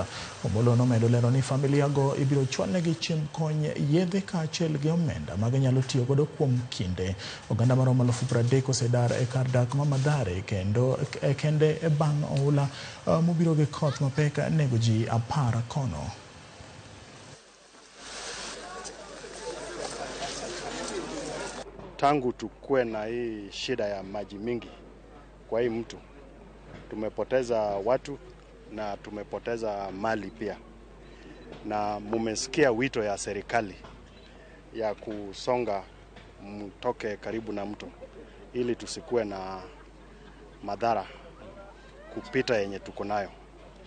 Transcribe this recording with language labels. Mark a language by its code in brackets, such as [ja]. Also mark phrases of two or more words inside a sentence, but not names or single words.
[luo] Omolo nomedo lero ni familia go ibiro chwalne gi chiemb konye yedhe kaachiel gi omenda mag nyalo tiyo godo kuom kinde. Oganda maromo 30,000 osedar e kar dak ma Mathare kende bang' oula mobiro gi koth mapek nego ji 10 kono. [sw] Tangu tukue na hii shida ya maji mingi kwa hii mtu, tumepoteza watu na tumepoteza mali pia. Na mumesikia wito ya serikali ya kusonga mtoke karibu na mto ili tusikue na madhara kupita yenye tuko nayo.